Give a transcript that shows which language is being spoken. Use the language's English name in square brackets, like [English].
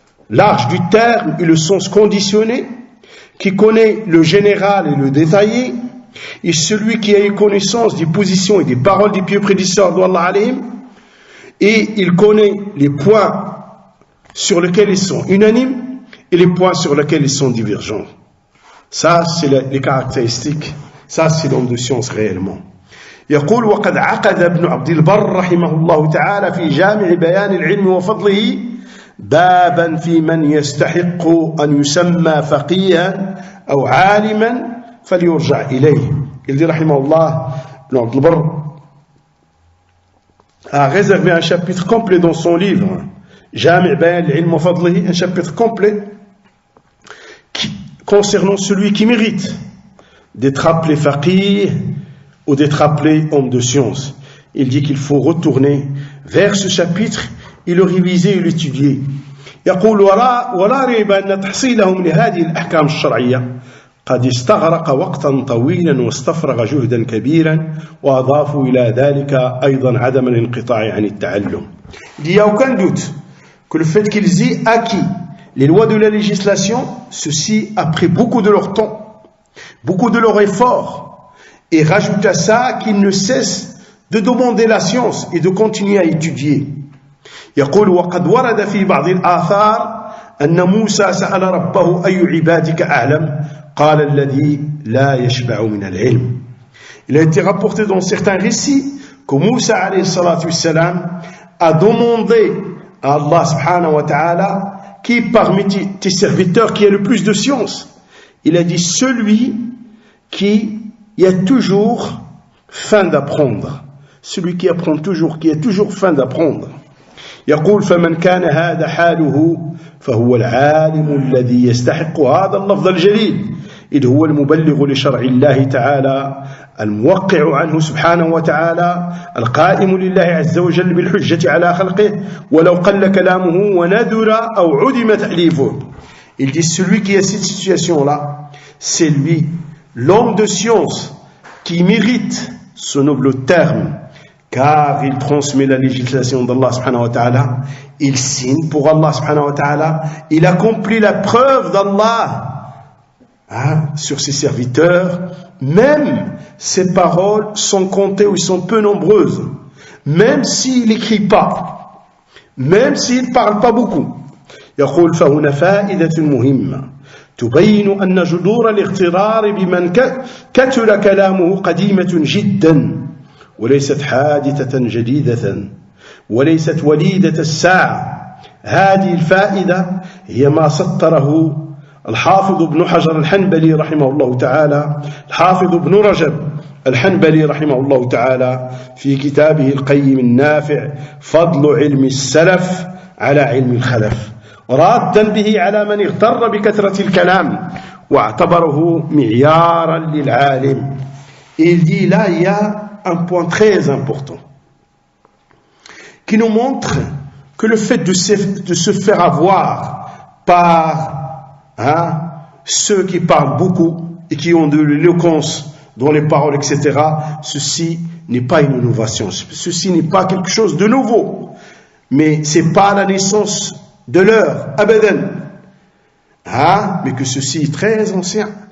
[French] large du terme et le sens conditionné, qui connaît le général et le détaillé, et celui qui a eu connaissance des positions et des paroles des pieux prédécesseurs d'Allah alayhim, et il connaît les points sur lesquels ils sont unanimes et les points sur lesquels ils sont divergents. Ça, c'est les caractéristiques. Ça, c'est l'homme de science réellement. [Arabic] يقول وقد عقد ابن عبد البر رحمه الله تعالى في جامع بيان العلم وفضله بابا في من يستحق أن يسمى فقيها أو عالما فليرجع إليه. [French] Il dit [Arabic] رحمه الله, [French] Ibn Abd al-Barr a réservé un chapitre complet dans son livre Jami' Bayan al-Ilm wa Fadlihi, un chapitre complet concernant celui qui mérite d'être appelé faqih ou d'être appelé homme de science. Il dit qu'il faut retourner vers ce chapitre et le réviser et l'étudier. [Arabic] يقول ولا ريب أن تحصيلهم لهذه الأحكام الشرعية قد استغرق وقتا طويلا واستفرغ جهدا كبيرا وأضافوا إلى ذلك أيضا عدم الانقطاع عن التعلم. [French] Il n'y a aucun doute que le fait qu'ils aient acquis les lois de la législation, ceci a pris beaucoup de leur temps, beaucoup de leur effort, et rajoute à ça qu'ils ne cessent de demander la science et de continuer à étudier. [Arabic] يقول وقد ورد في بعض الآثار أن موسى سأل ربه أي عبادك أعلم قال الذي لا يشبع من العلم. [French] Il a été rapporté dans certains récits que Moussa alayhi salatu wassalam a demandé à Allah subhanahu wa ta'ala qui parmi tes serviteurs qui a le plus de science. Il a dit celui qui a toujours faim d'apprendre, celui qui apprend toujours, qui a toujours faim d'apprendre. [Arabic] يقول فمن كان هذا حاله فهو العالم الذي يستحق هذا اللفظ الجليل إذ هو المبلغ لشرع الله تعالى الموقع عنه سبحانه وتعالى القائم لله عز وجل بالحجة على خلقه ولو قل كلامه ونذر أو عدم تأليفه. [French] Il dit celui qui a cette situation-là, c'est lui, l'homme de science qui mérite ce noble terme, car il transmet la législation d'Allah subhanahu wa ta'ala, il signe pour Allah subhanahu wa ta'ala, il accomplit la preuve d'Allah sur ses serviteurs, même ses paroles sont comptées ou sont peu nombreuses, même s'il n'écrit pas, même s'il ne parle pas beaucoup. [Arabic] يقول فهنا فائدة مهمة تبين أن جذور الاغترار بمن كثر كلامه قديمة جدا وليست حادثة جديدة وليست وليدة الساعة. هذه الفائدة هي ما سطره الحافظ ابن حجر الحنبلي رحمه الله تعالى الحافظ ابن رجب الحنبلي رحمه الله تعالى في كتابه القيم النافع فضل علم السلف على علم الخلف رادا به على من اغتر بكثرة الكلام واعتبره معيارا للعالم. [French] Il dit là il y a un point très important qui nous montre que le fait de se faire avoir par ceux qui parlent beaucoup et qui ont de l'éloquence dans les paroles, etc., ceci n'est pas une innovation, ceci n'est pas quelque chose de nouveau, mais c'est pas la naissance de l'heure, abadan, mais que ceci est très ancien.